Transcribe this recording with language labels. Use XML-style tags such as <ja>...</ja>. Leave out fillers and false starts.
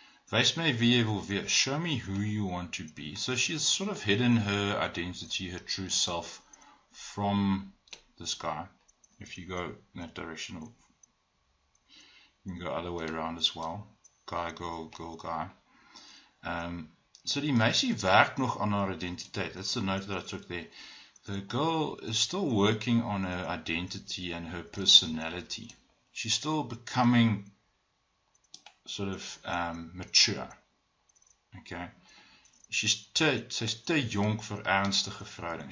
<af>Wys my wie jy wil wees.</af> <en>Show me who you want to be. So she's sort of hidden her identity, her true self from this guy. If you go in that direction, you can go other way around as well. Guy, girl, girl, guy.</en> <af>So die meisie werk nog aan haar identiteit.</af> <en>That's the note that I took there. The girl is still working on her identity and her personality. She's still becoming sort of mature. Okay.</en> <af>Sy's te jong vir ernstige verhoudings.</af>